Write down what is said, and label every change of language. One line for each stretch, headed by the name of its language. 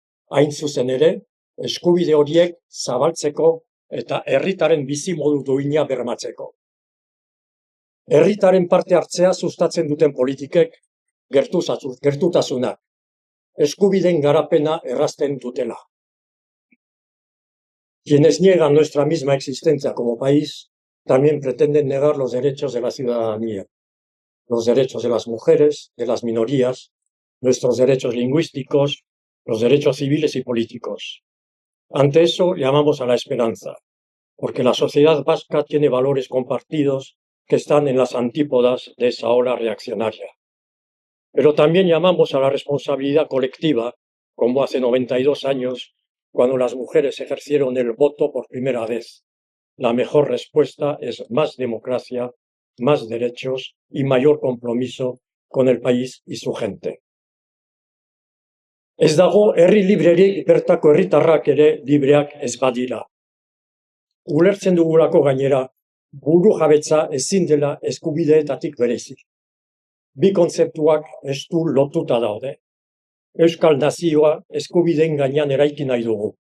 Basque: Hain zuzen ere, eskubide horiek zabaltzeko eta herritaren bizimodu duina bermatzeko. Herritaren parte hartzea sustatzen duten politikek gertutasuna, eskubideen garapena errazten dutela.
Spanish: Quienes niegan nuestra misma existencia como país también pretenden negar los derechos de la ciudadanía, los derechos de las mujeres, de las minorías, nuestros derechos lingüísticos, los derechos civiles y políticos. Ante eso llamamos a la esperanza, porque la sociedad vasca tiene valores compartidos que están en las antípodas de esa ola reaccionaria. Pero también llamamos a la responsabilidad colectiva, como hace 92 años, cuando las mujeres ejercieron el voto por primera vez. La mejor respuesta es más democracia, más derechos y mayor compromiso con el país y su gente.
Basque: Ez dago herri librerik bertako herritarrak ere libreak ez badira. Ulertzen dugulako gainera, burujabetza ezin dela eskubideetatik bereizi. Bi kontzeptuak estu lotuta daude. Euskal nazioa eskubideen gainean eraiki nahi dugu.